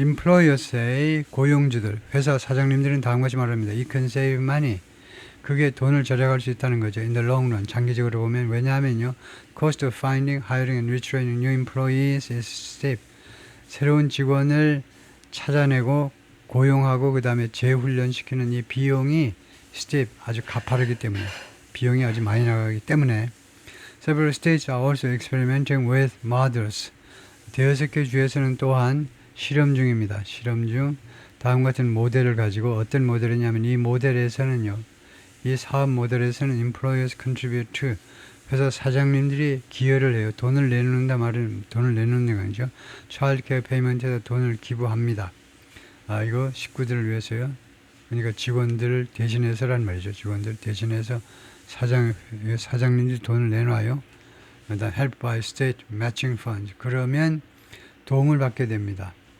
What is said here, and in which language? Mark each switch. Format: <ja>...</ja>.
<ko>Employers의 고용주들, 회사 사장님들은 다음과 같이 말합니다.</ko> <en>You can save money.</en> <ko>그게 돈을 절약할 수 있다는 거죠.</ko> <en>In the long run,</en> <ko>장기적으로 보면. 왜냐하면요,</ko> <en>cost of finding, hiring and retraining new employees is steep.</en> <ko>새로운 직원을 찾아내고 고용하고 그 다음에 재훈련시키는 이 비용이 steep, 아주 가파르기 때문에, 비용이 아주 많이 나가기 때문에</ko> <en>several states are also experimenting with models.</en> <ko>대여섯 개 주에서는 또한 실험 중입니다. 실험 중 다음 같은 모델을 가지고, 어떤 모델이냐면 이 모델에서는요, 이 사업 모델에서는</ko> <en>employers contribute to,</en> <ko>회사 사장님들이 기여를 해요. 돈을 내놓는다 말은 돈을 내놓는 거 아니죠.</ko> <en>child care payment</en> <ko>에서 돈을 기부합니다. 이거 식구들을 위해서요. 그러니까 직원들을 대신해서란 말이죠. 직원들 대신해서 사장님들이 돈을 내놔요. 그다음</ko> <en>help by state matching funds.</en> <ko>그러면 도움을 받게 됩니다.</ko>